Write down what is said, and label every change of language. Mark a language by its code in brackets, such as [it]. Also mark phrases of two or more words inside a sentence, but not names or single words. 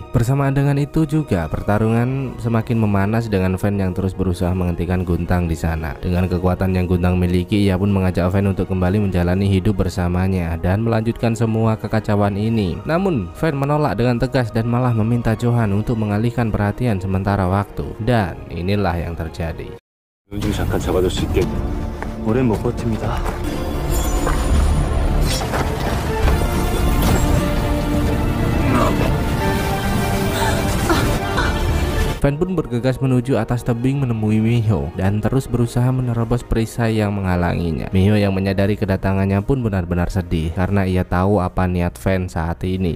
[id] Bersamaan dengan itu juga pertarungan semakin memanas dengan Fan yang terus berusaha menghentikan Guntang di sana. Dengan kekuatan yang Guntang miliki, ia pun mengajak Fan untuk kembali menjalani hidup bersamanya dan melanjutkan semua kekacauan ini. Namun Fan menolak dengan tegas dan malah meminta Johan untuk mengalihkan perhatian sementara waktu. Dan inilah yang terjadi. [ko] 좀 잠깐 잡아줄 수 있겠니? 오래 못 버팁니다. [id] Fan pun bergegas menuju atas tebing menemui Miho dan terus berusaha menerobos perisai yang menghalanginya. Miho yang menyadari kedatangannya pun benar-benar sedih karena ia tahu apa niat Fan saat ini.